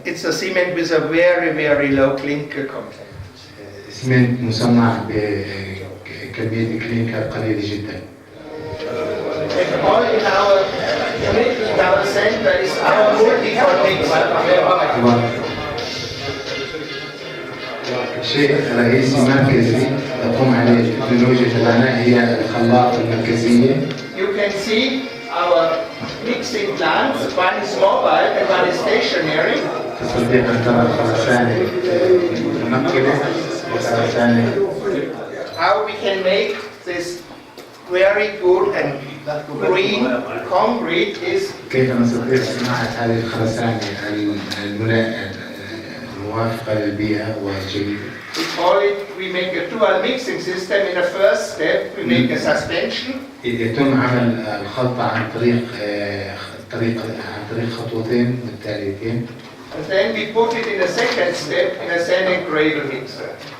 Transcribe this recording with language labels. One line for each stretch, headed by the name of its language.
English: It's a cement with a very, very low clinker content.
Arabic: إسمنت مصنع بكمية كلينكر قليلة جدا.
English: And all in our center is our multi-context.
Arabic: الشيء الرئيسي مركزي تقوم عليه التكنولوجيا تبعنا هي الخلاط المركزية.
English: You can see our mixing plants, one is mobile and one is stationary.
Arabic: تستطيع أن ترى الخرسانة المنقلة والخرسانة.
English: How we can make this very good and green concrete is
Arabic: كيف نستطيع صناعة هذه الخرسانة الموافقة للبيئة والجيدة.
English: we call it, we make a dual mixing system. In the first step, we make a suspension.
Arabic: يتم عمل الخلطة عن طريق خطوتين متتاليتين.
English: And then we put it in a second step in a sand gravel mixer.